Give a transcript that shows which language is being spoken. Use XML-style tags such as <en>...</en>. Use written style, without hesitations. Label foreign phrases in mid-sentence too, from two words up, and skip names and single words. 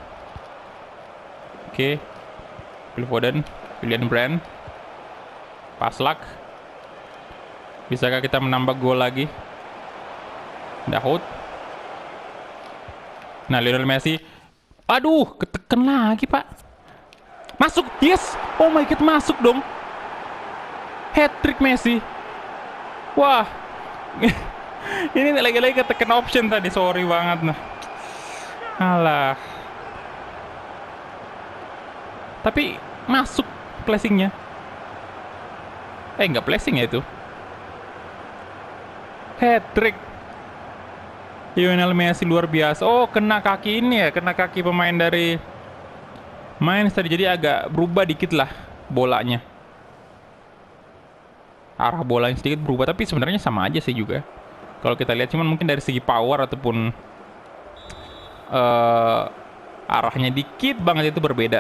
<id>Oke. Phil Foden. Julian Brand. Paslak. Bisakah kita menambah gol lagi? Dahoud. Nah, Lionel Messi. Aduh, ketekan lagi, Pak. Masuk, yes!</id> <en>Oh my god,</en> <id>masuk dong. Hat-trick Messi. Wah. Ini lagi-lagi ketekan option tadi, sorry banget nah. Alah. Tapi masuk flashingnya. Nggak flashing ya itu. Hat-trick. Lionel Messi luar biasa. Oh, kena kaki ini ya, kena kaki pemain dari Mainz tadi, jadi agak berubah dikit lah bolanya. Arah bolanya sedikit berubah, tapi sebenarnya sama aja sih juga. Kalau kita lihat, cuman mungkin dari segi power ataupun arahnya dikit banget itu berbeda.</id>